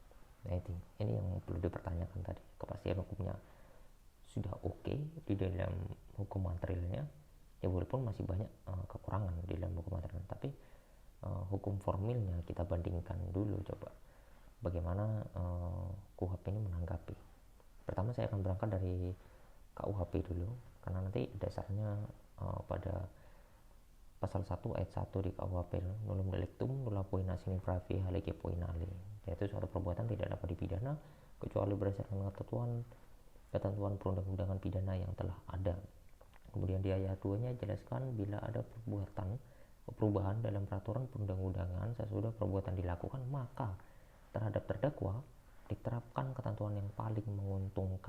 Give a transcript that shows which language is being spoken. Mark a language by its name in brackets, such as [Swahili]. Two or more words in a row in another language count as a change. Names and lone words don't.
[Indonesian] Nah ini yang perlu dipertanyakan tadi, kepastian hukumnya sudah oke di dalam hukum materialnya, ya walaupun masih banyak kekurangan di dalam hukum material, tapi hukum formilnya kita bandingkan dulu coba bagaimana KUHP ini menanggapi. Pertama saya akan berangkat dari KUHP dulu, karena nanti dasarnya pada pasal 1 ayat 1 di KUHP, [Latin] nullum delictum nulla poena sine pravi halege poenale, [Indonesian] yaitu suatu perbuatan tidak dapat dipidana kecuali berdasarkan ketentuan perundang-undangan pidana yang telah ada. Kemudian di ayat 2-nya jelaskan bila ada perubahan dalam peraturan perundang-undangan sesudah perbuatan dilakukan, maka terhadap terdakwa diterapkan ketentuan yang paling menguntungkan.